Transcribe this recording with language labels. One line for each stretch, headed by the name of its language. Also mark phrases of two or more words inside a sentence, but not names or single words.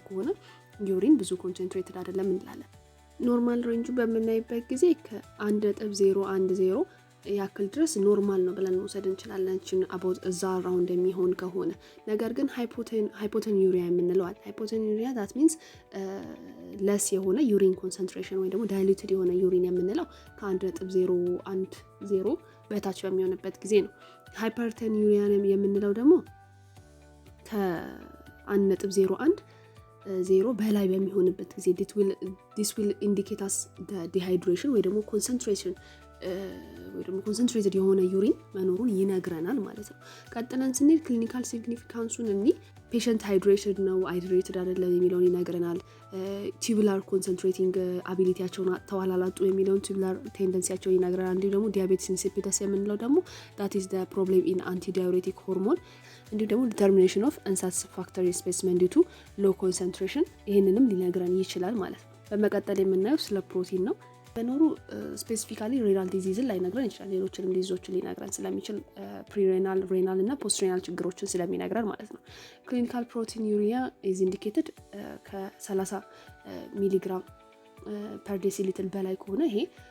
Amharic: ከሆነ ዩሪን ብዙ ኮንሰንትሬትድ አይደለም እንላለን።
English: normal range
Amharic: በምናይበት ጊዜ ከ1.010 ያክል ድረስ ኖርማል ነው ብለን መውሰድ እንችላለን አባውት እዛ ራውንድ የሚሆን ከሆነ። ነገር ግን ሃይፖቴኑሪያ የምንለዋል ሃይፖቴኑሪያ
English: that means less
Amharic: የሆነ ዩሪን ኮንሰንትሬሽን ወይ ደግሞ ዳይሉትድ የሆነ ዩሪን የምንለው ከ1.010 በታች በሚሆንበት ጊዜ ነው። ሃይፐርቴኑሪያ የምንለው ደግሞ ከ1.010 በላይ በሚሆንበት ጊዜ
English: this will indicate us the dehydration
Amharic: ወይ ደግሞ ኮንሰንትሬትድ የሆነ ዩሪን መኖሩን ይነግረናል ማለት ነው። ቀጥለን ስንሄድ
English: clinical significance patient hydrated
Amharic: ነው ሃይድሬትድ አይደለም የሚለውን ይነግረናል።
English: tubular concentrating
Amharic: አቢሊቲያቸውን አጥተዋል አላጡ የሚለውን ቱቡላር ቴንደንሲያቸውን ይነግረናል። እንዲሁ ደግሞ
English: diabetes insipidus
Amharic: የምንለው ደግሞ
English: that is the problem in antidiuretic hormone።
Amharic: እንዲሁ ደግሞ
English: determination of unsatisfactory specimen due to low concentration
Amharic: ይህንንም ሊነግረን ይችላል ማለት ነው። በመቀጠል የምናየው ስለ ፕሮቲን ነው። መኖሩ
English: specifically renal
Amharic: ዲዚዝን ላይነግረን ይችላል። ሌሎችንም ዲዚዞችን ሊነግረን ስለሚችል ፕሪሬናል፣ ሬናል እና ፖስትሬናል ችግሮችን ስለሚነግረን ማለት ነው።
English: clinical proteinuria is indicated
Amharic: ከ30
English: milligram per deciliter
Amharic: በላይ ከሆነ ይሄ